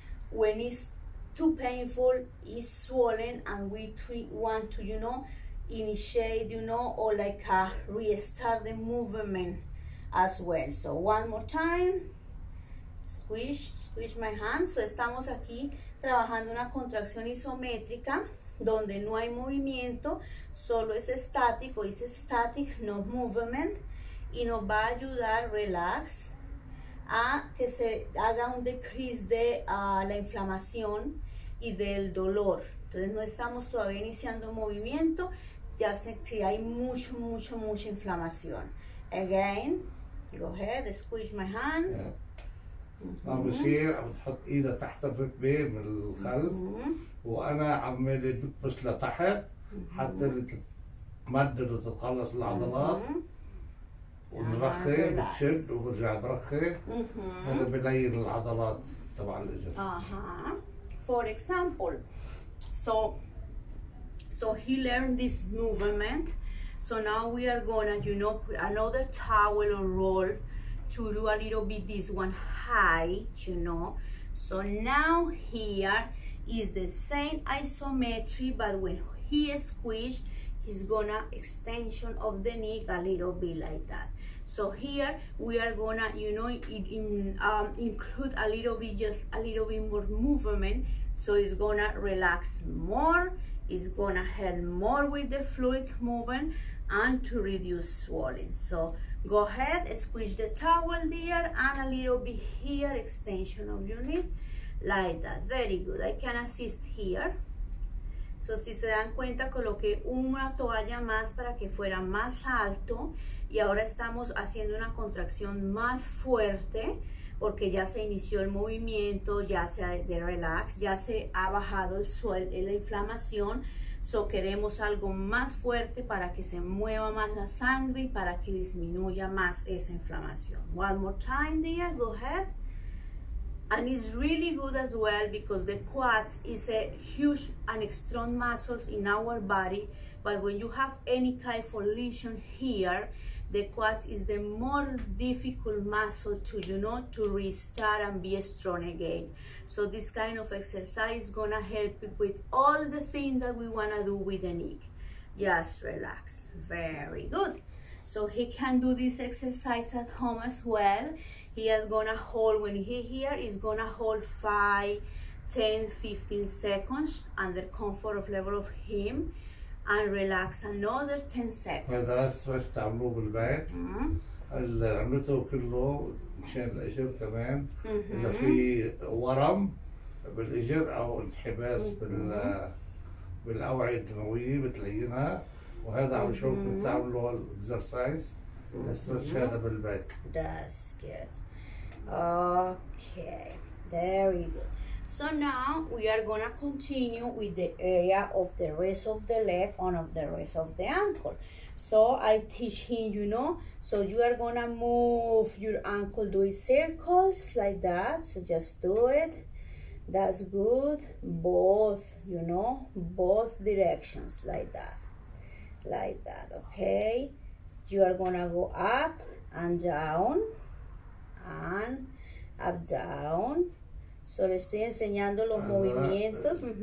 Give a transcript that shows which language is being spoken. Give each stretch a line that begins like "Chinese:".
English: When it's too painful, it's swollen, and we want to, initiate, or like restart the movement as well. So one more time, squish my hand.
Spanish: So estamos aquí trabajando una contracción isométrica donde no hay movimiento, solo es estático, es
English: static, no movement,
Spanish: y nos va a ayudar,
English: relax,
Spanish: a que se haga un decrease de la inflamación y del dolor. Entonces no estamos todavía iniciando movimiento, ya sé que hay mucha inflamación.
English: Again, go ahead, squish my hand.
Arabic: عم بصير عم تحط ايدها تحت الركبه من الخلف، وانا عمالي بكبس لتحت حتى تمدد وتتخلص العضلات، ونرخي بتشد وبرجع برخي. هذا بلين العضلات تبع الاجر.
English: For example, so he learned this movement. So now we are gonna, put another towel or roll to do a little bit this one high, So now here is the same isometry, but when he squish, he's gonna extension of the knee a little bit like that. So here we are gonna, include a little bit, just a little bit more movement. So it's gonna relax more, it's gonna help more with the fluid movement and to reduce swelling. So go ahead, squish the towel there, and a little bit here, extension of your knee, like that. Very good. I can assist here.
Spanish: So si se dan cuenta, coloqué una toalla más para que fuera más alto, y ahora estamos haciendo una contracción más fuerte porque ya se inició el movimiento, ya se de relax, ya se ha bajado la inflamación. So queremos algo más fuerte para que se mueva más la sangre y para que disminuya más esa inflamación.
English: One more time there, go ahead. And it's really good as well because the quads is a huge and strong muscles in our body, but when you have any kind of lesion here, the quads is the more difficult muscle to, to restart and be strong again. So this kind of exercise is gonna help you with all the things that we wanna do with the neck. Just relax, very good. So he can do this exercise at home as well. He is gonna hold, when he here, is gonna hold 5, 10, 15 seconds under comfort of level of him, and relax another 10 seconds.
Arabic: هذا ستريس تعملوه بالبيت. اللي عملته كله مشان الاجر كمان. اذا في ورم بالاجر او انحباس بالاوعيه الدمويه بتلينها، وهذا عم شوفكم بتعملوا الاكسرسايز الستريتش هذا بالبيت.
English: That's good. Okay, very good. So now we are gonna continue with the area of the rest of the leg and of the rest of the ankle. So I teach him, so you are gonna move your ankle doing circles like that. So just do it. That's good. Both, both directions like that. Like that, okay? You are gonna go up and down and up, down.
Spanish: So le estoy enseñando los movimientos.